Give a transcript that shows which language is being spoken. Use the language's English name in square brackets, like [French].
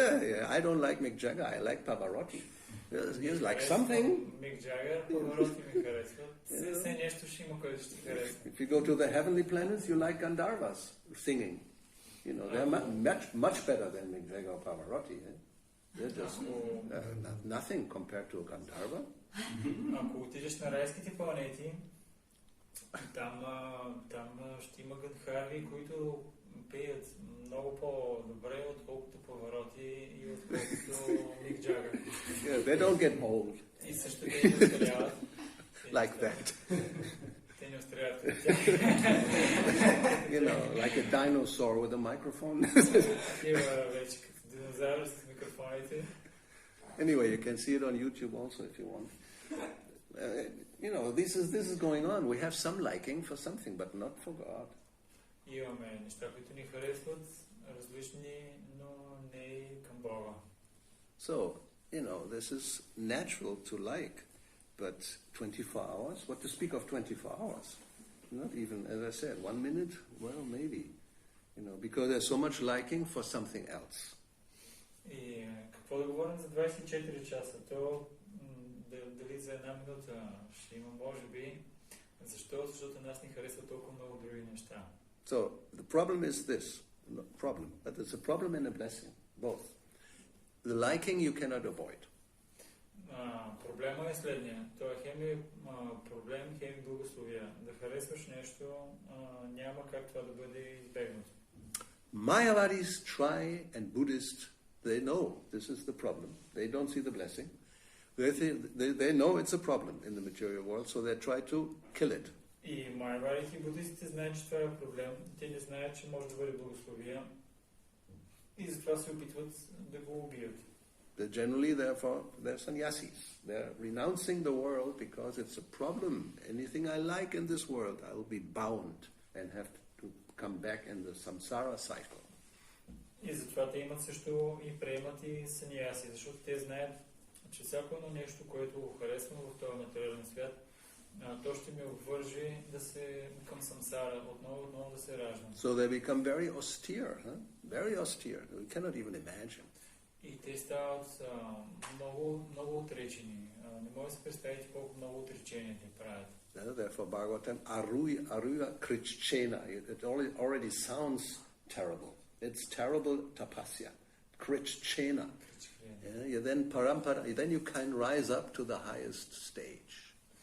[English] Yeah, I don't like Mick Jagger, I like Pavarotti. You like something? [Bulgarian] Mick Jagger, Pavarotti ми харесват. Все нещо ще има, което ще ти харесва. [English] If you go to the heavenly planets, you like Gandharvas singing. You know, they're much better than Mick Jagger or Pavarotti. They're just nothing compared to Gandharva. [Bulgarian] Ако отидеш на райските планети, там ще има гандхарви, които пеят много по-добре, отколкото Павароти и отколкото Мик Джагър. [English] Yeah, they don't get old. [Bulgarian] И също те не остаряват. [English] Like that. [Bulgarian] Те не остаряват. [English] You know, like a dinosaur with a microphone. [Bulgarian] Такива вече като динозавър с микрофоните. [English] Anyway, you can see it on YouTube also if you want. You know, this is going on. We have some liking for something, but not for God. [Bulgarian] Имаме неща, които ни харесват, различни, но не към Бога. [English] So, you know, this is natural to like, but 24 hours? What to speak of 24 hours? Not even, as I said, 1 minute? Well, maybe. You know, because there's so much liking for something else. [Bulgarian] И какво да говорим за 24 часа? То дали за една минута ще има, може би. Защо? Защото нас ни харесва толкова много други неща. [English] So, the problem is this. Not problem, but it's a problem and a blessing. Both. The liking you cannot avoid. [Bulgarian] Проблема е следния. Той хем проблем, хем благословия. Да харесваш нещо, няма как това да бъде избегнато. [English] Mayavadis try and Buddhists, they know this is the problem. They don't see the blessing. They know it's a problem in the material world, so they try to kill it. [Bulgarian] И майавадите и буддистите знаят, че това е проблем. Те не знаят, че може да бъде благословия. И затова се опитват да го убият. [English] Generally, therefore, they're sannyasis. They're renouncing the world because it's a problem. Anything I like in this world, I will be bound and have to come back in the samsara cycle. [Bulgarian] И затова те имат също и приемат и саньяси, защото те знаят, че всяко едно нещо, което го харесвам в този материален свят, то ще ме обвържи да се към самсара, отново да се раждам. [English] So they become very austere, very austere. We cannot even imagine. [Bulgarian] И те стават много отречени. Не може да се представите колко много отречения те правят. [English] Therefore, Bhagavatam, aruya krichchena. It already sounds terrible. It's terrible tapasya. Krichchena. Yeah, then you can rise up to the highest stage.